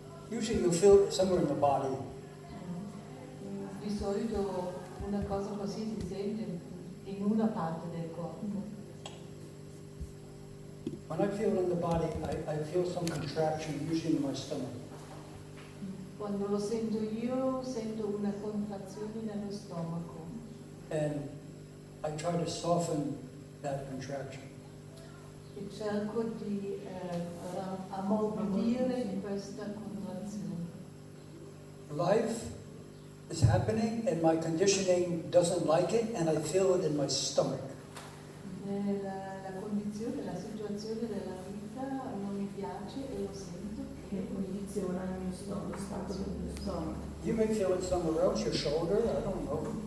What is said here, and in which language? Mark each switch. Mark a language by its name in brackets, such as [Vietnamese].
[English] Usually you'll feel it somewhere in the body. [Italian] Di solito una cosa così si sente in una parte del corpo. [English] When I feel it in the body, I feel some contraction, usually in my stomach. [Italian] Quando lo sento io, sento una contrazione nello stomaco. [English] And I try to soften that contraction. [Italian] E cerco di ammorbidire questa contrazione. [English] Life is happening and my conditioning doesn't like it and I feel it in my stomach. [Italian] La condizione, la situazione della vita non mi piace e lo sento Che condiziona il mio stomaco, lo stato del mio stomaco. [English] You may feel it somewhere else, your shoulder, I don't know.